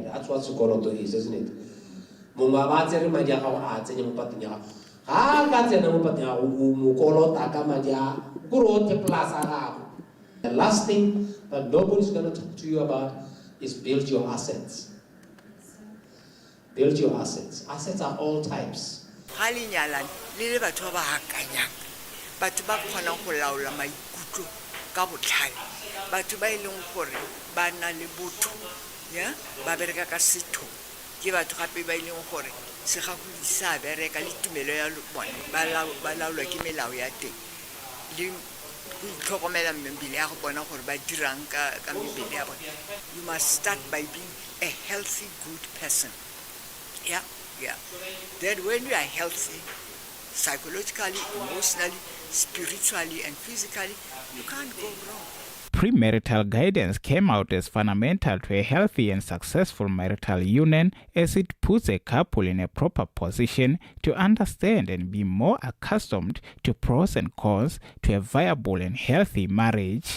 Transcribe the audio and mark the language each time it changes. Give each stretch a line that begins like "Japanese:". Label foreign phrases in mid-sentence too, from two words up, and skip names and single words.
English: That's what Dikoloto is, isn't it? The last thing that nobody's going to talk to you about is build your assets. Build your assets. Assets are all types.
Tswana: se ga go isa bereka le tumelo ya bona ba laolwa ke melao ya teng le go tlhokomela mmele ya go bona gore ba dirang ka mmele ya bona.
English: You must start by being a healthy, good person. Then when you are healthy, psychologically, emotionally, spiritually, and physically, you can't go wrong. Premarital guidance came out as fundamental to a healthy and successful marital union as it puts a couple in a proper position to understand and be more accustomed to pros and cons to a viable and healthy marriage.